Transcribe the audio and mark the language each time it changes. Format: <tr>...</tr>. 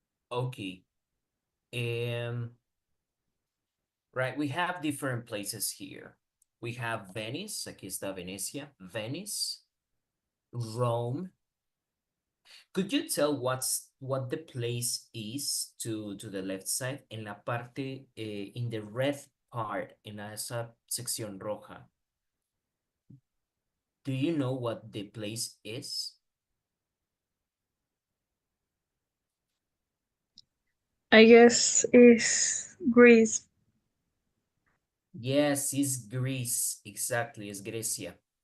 <en>Okay. Um. Right. We have different places here. We have Venice.</en> <es>Aquí está Venecia. Venice, Rome.</es> <en>Could you tell what the place is to the left side?</en> <es>En la parte,</es> <en>in the red part,</en> <es>en esa sección roja.</es> <en>Do you know what the place is? I guess is Greece. Yes, it's Greece. Exactly, it's Grecia.</en>